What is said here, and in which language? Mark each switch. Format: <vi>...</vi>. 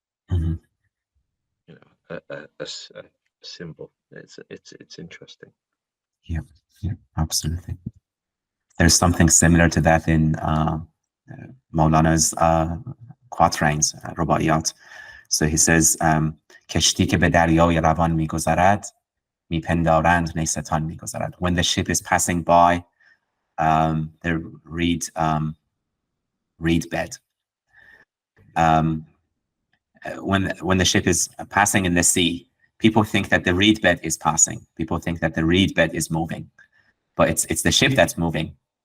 <en>Mhm. a symbol. It's interesting. Yep. Yep. Absolutely. There's something similar to that in Mawlana's quatrains, رباعیات. So he says,</en> <fa>کشتی که به دریای روان میگذرد میپندارند نیستان میگذرد.</fa> <en>When the ship is passing by the reed bed. When the ship is passing in the sea, people think that the reed bed is passing. People think that the reed bed is moving, but it's the ship that's moving.</en>